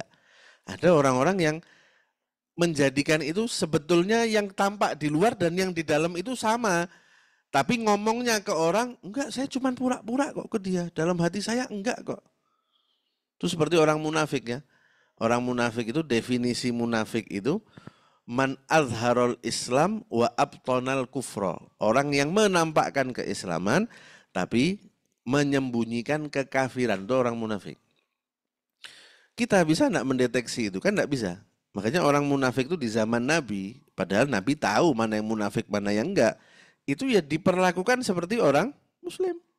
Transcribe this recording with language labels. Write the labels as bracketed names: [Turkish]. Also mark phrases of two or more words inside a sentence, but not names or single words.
[Indonesian] Ada orang-orang yang menjadikan itu sebetulnya yang tampak di luar dan yang di dalam itu sama. Tapi ngomongnya ke orang, enggak, saya cuma pura-pura kok ke dia. Dalam hati saya enggak kok. Itu seperti orang munafik ya. Orang munafik itu, definisi munafik itu, [Arabic] من أظهر الإسلام وأبطن الكفر. [Indonesian] Orang yang menampakkan keislaman, tapi menyembunyikan kekafiran. Itu orang munafik. Kita bisa enggak mendeteksi itu? Kan enggak bisa. Makanya orang munafik itu di zaman Nabi, padahal Nabi tahu mana yang munafik, mana yang enggak. Itu ya diperlakukan seperti orang muslim.